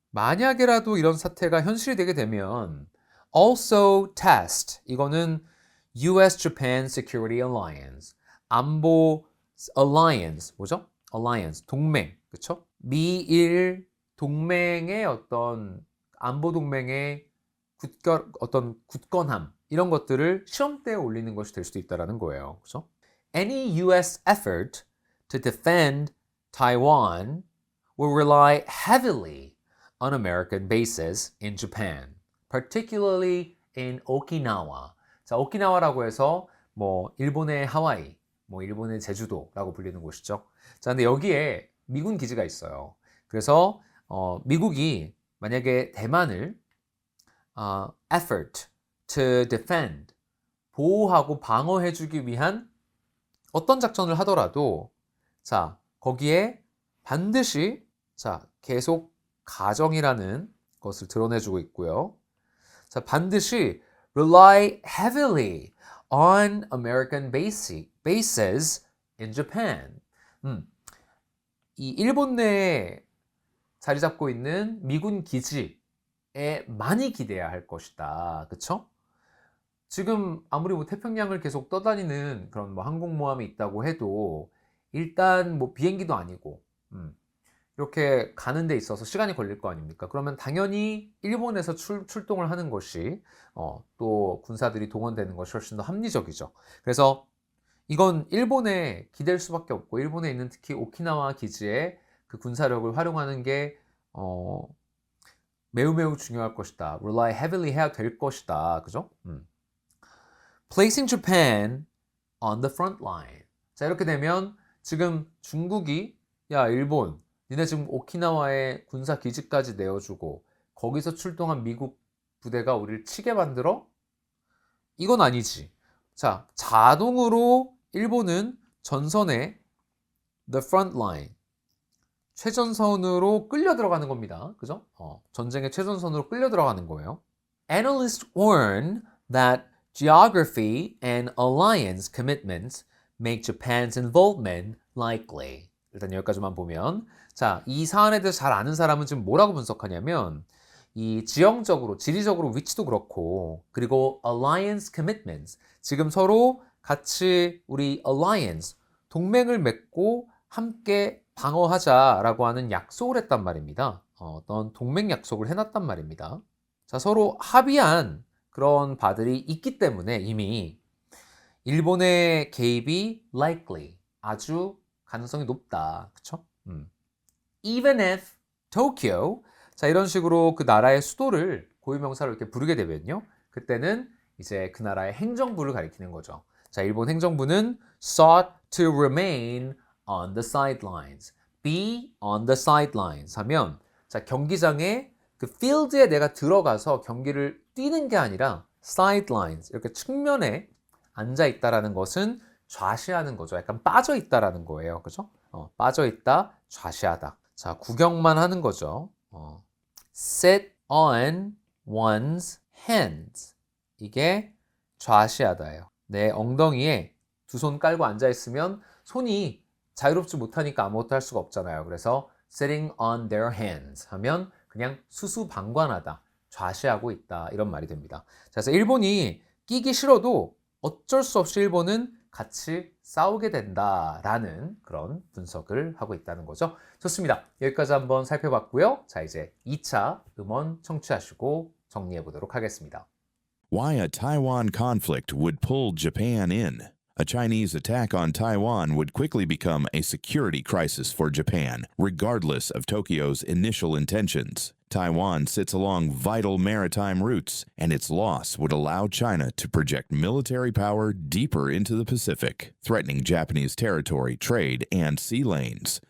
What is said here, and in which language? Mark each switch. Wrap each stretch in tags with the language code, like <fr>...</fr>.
<ko>만약에라도 이런 사태가 현실이 되게 되면</ko> <en>also test,</en> <ko>이거는 US-Japan Security Alliance, 안보 alliance, 뭐죠? alliance, 동맹, 그쵸? 미일 동맹의 어떤 안보 동맹의 어떤 굳건함 이런 것들을 시험대에 올리는 것이 될 수도 있다라는 거예요. 그죠?</ko> <en>Any US effort to defend Taiwan will rely heavily on American bases in Japan, particularly in Okinawa.</en> <ko>자, 오키나와라고 해서 뭐 일본의 하와이, 뭐 일본의 제주도라고 불리는 곳이죠. 자, 근데 여기에 미군 기지가 있어요. 그래서 미국이 만약에 대만을</ko> <en>effort to defend,</en> <ko>보호하고 방어해주기 위한 어떤 작전을 하더라도 자, 거기에 반드시 자, 계속 가정이라는 것을 드러내주고 있고요.</ko> <en>자, 반드시 rely heavily on American bases in Japan.</en> <ko>이 일본 내에 자리 잡고 있는 미군 기지에 많이 기대야 할 것이다. 그쵸? 지금 아무리 뭐 태평양을 계속 떠다니는 그런 뭐 항공모함이 있다고 해도 일단 뭐 비행기도 아니고 이렇게 가는 데 있어서 시간이 걸릴 거 아닙니까? 그러면 당연히 일본에서 출동을 하는 것이 또 군사들이 동원되는 것이 훨씬 더 합리적이죠. 그래서 이건 일본에 기댈 수밖에 없고 일본에 있는 특히 오키나와 기지에 그 군사력을 활용하는 게 매우 중요할 것이다.</ko> <en>rely heavily</en> <ko>해야 될 것이다. 그죠?</ko> <en>Placing Japan on the front line.</en> <ko>자, 이렇게 되면 지금 중국이 야, 일본 니네 지금 오키나와에 군사 기지까지 내어주고 거기서 출동한 미국 부대가 우리를 치게 만들어? 이건 아니지. 자, 자동으로 일본은 전선에 the front line, 최전선으로 끌려 들어가는 겁니다. 그죠? 전쟁의 최전선으로 끌려 들어가는 거예요.</ko> <en>Analysts warn that geography and alliance commitments make Japan's involvement likely.</en> <ko>일단 여기까지만 보면 자, 이 사안에 대해서 잘 아는 사람은 지금 뭐라고 분석하냐면 이 지형적으로, 지리적으로 위치도 그렇고, 그리고 alliance commitments. 지금 서로 같이 우리 alliance, 동맹을 맺고 함께 방어하자라고 하는 약속을 했단 말입니다. 어떤 동맹 약속을 해놨단 말입니다. 자, 서로 합의한 그런 바들이 있기 때문에 이미 일본의 개입이 likely, 아주 가능성이 높다. 그쵸?</ko> <en>Even if Tokyo,</en> <ko>자, 이런 식으로 그 나라의 수도를 고유명사로 이렇게 부르게 되면요. 그때는 이제 그 나라의 행정부를 가리키는 거죠.</ko> <en>자, 일본 행정부는 sought to remain on the sidelines. Be on the sidelines</en> <ko>하면 자, 경기장에 그 필드에 내가 들어가서 경기를 뛰는 게 아니라 sidelines 이렇게 측면에 앉아 있다라는 것은 좌시하는 거죠. 약간 빠져 있다라는 거예요. 그죠? 빠져 있다, 좌시하다. 자, 구경만 하는 거죠.</ko> <en>sit on one's hands.</en> <ko>이게 좌시하다예요. 내 엉덩이에 두 손 깔고 앉아 있으면 손이 자유롭지 못하니까 아무것도 할 수가 없잖아요. 그래서</ko> <en>sitting on their hands</en> <ko>하면 그냥 수수방관하다, 좌시하고 있다 이런 말이 됩니다. 자, 그래서 일본이 끼기 싫어도 어쩔 수 없이 일본은 같이 싸우게 된다라는 그런 분석을 하고 있다는 거죠. 좋습니다. 여기까지 한번 살펴봤고요. 자, 이제 2차 음원 청취하시고 정리해 보도록 하겠습니다.</ko> <en>Why a Taiwan conflict would pull Japan in. A Chinese attack on Taiwan would quickly become a security crisis for Japan, regardless of Tokyo's initial intentions. Taiwan sits along vital maritime routes, and its loss would allow China to project military power deeper into the Pacific, threatening Japanese territory, trade, and sea lanes.</en>